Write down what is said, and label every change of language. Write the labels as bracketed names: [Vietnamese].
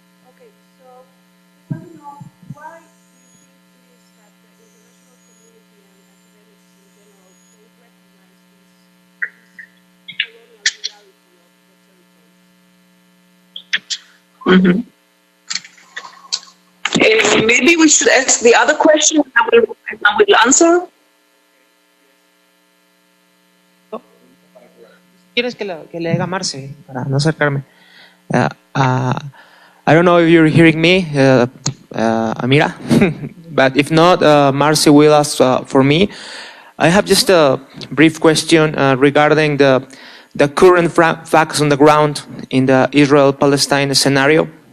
[English] Okay, so I want to know why you think it is that the international community and academics in general don't recognize this colonial reality of the territory. Maybe we should ask the other question and I will answer. [Spanish] ¿Quieres que le haga Marce para no acercarme? [English] I don't know if you're hearing me, Amira, but if not, Marce will ask for me. I have just a brief question regarding the current facts on the ground in the Israel-Palestine scenario.